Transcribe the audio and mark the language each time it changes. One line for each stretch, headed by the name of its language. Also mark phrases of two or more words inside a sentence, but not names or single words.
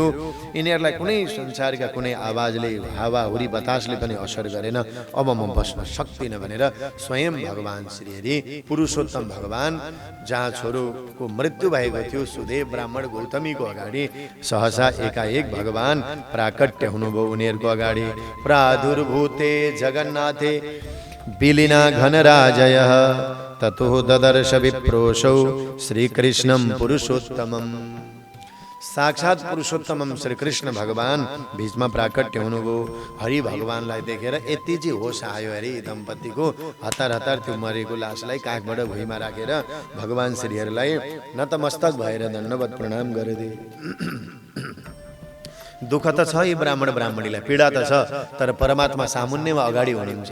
Nepali: यिनीहरूलाई कुनै संसारका कुनै आवाजले, हावाहुरी बतासले पनि असर गरेन। अब म बस्न सक्दिनँ भनेर स्वयं भगवान श्रीहरि पुरुषोत्तम भगवान, जहाँ छोरोको मृत्यु भएको थियो सुदेव ब्राह्मण गौतमीको अगाडि, सहसा एकाएक भगवान प्राकट्य हुनुभयो उनीहरूको अगाडि।
Sanskrit: प्रादुर्भूते जगन्नाथे विलीना घनराजयः ततो ददर्श विप्रोषौ श्रीकृष्णं पुरुषोत्तमम्।
Nepali: साक्षात पुरुषोत्तमम श्रीकृष्ण भगवान बीचमा प्राकट्य हुनुभयो। हरि भगवानलाई देखेर यति चाहिँ होस आयो अरे दम्पतिको। हतार हतार त्यो मरेको लासलाई काखबाट भुइँमा राखेर भगवान श्रीहरिलाई नतमस्तक भएर दण्डवत प्रणाम गरिदिए। दुःख त छ यी ब्राह्मण ब्राह्मणीलाई, पीडा त छ, तर परमात्मा सामुन्यमा अगाडि हुनुहुन्छ।